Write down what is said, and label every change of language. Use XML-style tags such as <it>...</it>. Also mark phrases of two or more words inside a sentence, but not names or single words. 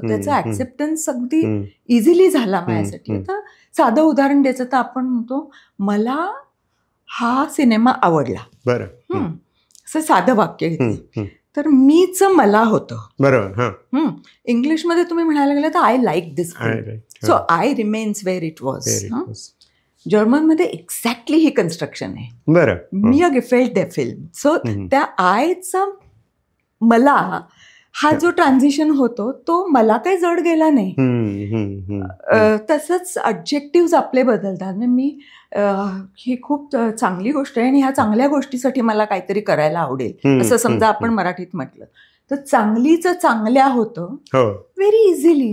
<mr>त्याचं ऍक्सेप्टन्स अगदी इझिली झाला माझ्यासाठी. आता साधं उदाहरण द्यायचं तर आपण म्हणतो मला हा सिनेमा आवडला. बरं. असं साधं वाक्य घेतलं तर मीच मला होतं. बरोबर. इंग्लिशमध्ये तुम्ही म्हणायला गेलं तर</mr> <en>I like this film so I remains where it was.</en> <mr>जर्मनमध्ये एक्झॅक्टली ही कन्स्ट्रक्शन आहे. बरं.</mr> <de>मी gefällt der Film.</de> <mr>सो त्या आयचा मला हा जो ट्रान्झिशन होतो तो मला काही जड गेला नाही. तसंच ऑब्जेक्टिव्ह आपले बदलतात. मी ही खूप चांगली गोष्ट आहे आणि ह्या चांगल्या गोष्टीसाठी मला काहीतरी करायला आवडेल असं समजा आपण मराठीत म्हटलं तर चांगलीचं चांगल्या होतं</mr> <en>very easily.</en>